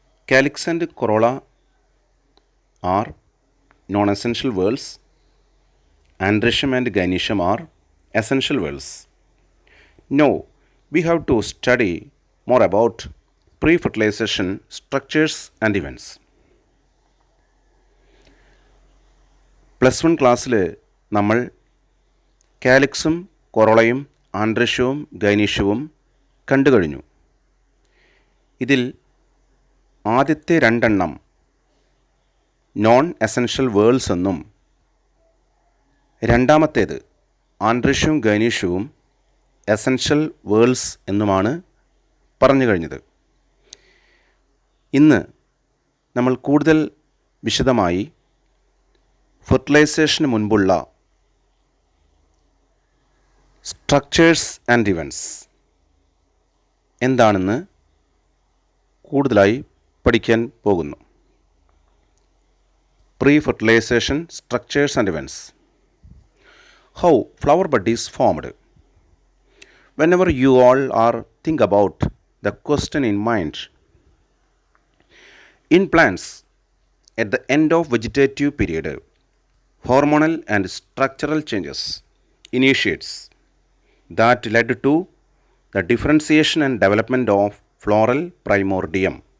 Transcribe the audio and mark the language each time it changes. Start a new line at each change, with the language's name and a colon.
English: Calyx and corolla are non-essential whorls. Androecium and gynoecium are essential whorls. Now, we have to study more about pre-fertilization structures and events.
Malayalam: Plus one ക്ലാസ്സിൽ നമ്മൾ കാലിക്സും കൊറോളയും ആൻഡ്രഷ്യവും ഗൈനീഷ്യവും കണ്ടു കഴിഞ്ഞു. ഇതിൽ ആദ്യത്തെ രണ്ടെണ്ണം non essential worlds എന്നും രണ്ടാമത്തേത് ആൻഡ്രഷ്യവും ഗൈനീഷ്യവും essential worlds എന്നുമാണ് പറഞ്ഞു കഴിഞ്ഞത്. ഇന്ന് നമ്മൾ കൂടുതൽ വിശദമായി ഫെർട്ടിലൈസേഷന് മുൻപുള്ള സ്ട്രക്ചേഴ്സ് ആൻഡ് ഇവൻറ്റ്സ് എന്താണെന്ന് കൂടുതലായി പഠിക്കാൻ പോകുന്നു. Pre fertilisation structures and events.
English: How flower bud is formed. Whenever you all are think about the question in mind, in plants, at the end of vegetative period, hormonal and structural changes initiates that led to the differentiation and development of floral primordium.